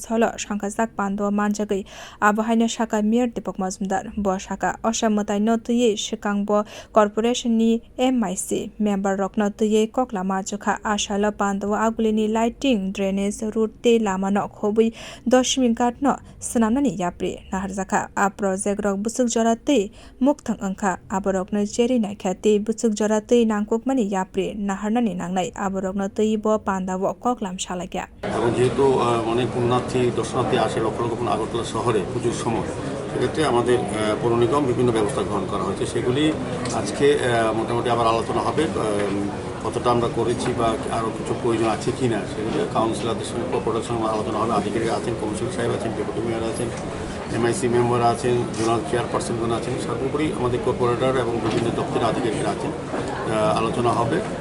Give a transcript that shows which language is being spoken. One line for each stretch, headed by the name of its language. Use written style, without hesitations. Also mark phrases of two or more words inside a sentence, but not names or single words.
Kok Borok: hall sankajak panda manjagui abahaina shaka mayor Deepak Majumdar bo shaka Mwtai no tui shikangbo corporation ni MIC member rokno tui koklam ajokha asala panda aguli ni lighting drainage route te lama no khobui 10 ghat no snamnani yapri naharjaka a project rok busuk jorate mukthang angkha aborok no cheri naikha te busuk jorate nangkokmani yapri naharnani nangnai aborok no tei bo panda bo koklam salakya
Bangla: এবং যেহেতু অনেক পুণ্যার্থী দর্শনার্থী আসে লক্ষ লক্ষ আগরতলা শহরে পুজোর সময় সেক্ষেত্রে আমাদের পৌর নিগম বিভিন্ন ব্যবস্থা গ্রহণ করা হয়েছে সেগুলি আজকে মোটামুটি আবার আলোচনা হবে কতটা আমরা করেছি বা আরও কিছু প্রয়োজন আছে কি না সেগুলো কাউন্সিলরদের সঙ্গে কর্পোরেটের সঙ্গে আলোচনা হবে আধিকারিক আছেন কমিশনার সাহেব আছেন ডেপুটি মেয়র আছেন MIC মেম্বার আছেন জোনাল চেয়ারপারসনগণ আছেন সর্বোপরি আমাদের কর্পোরেটর এবং বিভিন্ন দপ্তরের আধিকারিকরা আছেন আলোচনা হবে